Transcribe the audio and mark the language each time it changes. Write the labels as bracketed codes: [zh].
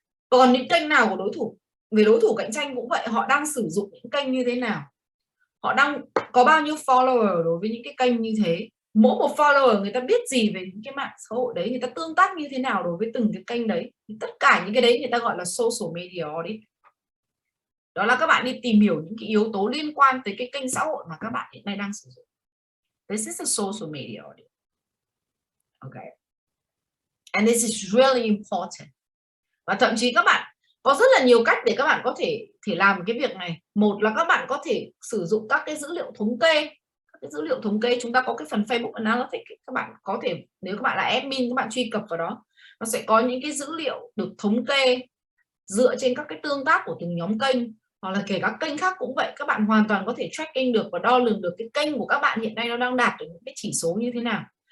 [vi] Còn những kênh nào của đối thủ, về đối thủ cạnh tranh cũng vậy, họ đang sử dụng những kênh như thế nào, họ đang có bao nhiêu follower đối với những cái kênh như thế, mỗi một follower người ta biết gì về những cái mạng xã hội đấy, người ta tương tác như thế nào đối với từng cái kênh đấy, thì tất cả những cái đấy người ta gọi là social media audit. Đó là các bạn đi tìm hiểu những cái yếu tố liên quan tới cái kênh xã hội mà các bạn hiện nay đang sử dụng. [en] This is a social media audit. Okay. And this is really important. [vi] Và thậm chí các bạn có rất là nhiều cách để các bạn có thể làm cái việc này. Một là các bạn có thể sử dụng các cái dữ liệu thống kê. Các cái dữ liệu thống kê chúng ta có cái phần Facebook Analytics, các bạn có thể, nếu các bạn là admin các bạn truy cập vào đó, nó sẽ có những cái dữ liệu được thống kê dựa trên các cái tương tác của từng nhóm kênh, hoặc là kể các kênh khác cũng vậy, các bạn hoàn toàn có thể tracking được và đo lường được cái kênh của các bạn hiện nay nó đang đạt được những cái chỉ số như thế nào.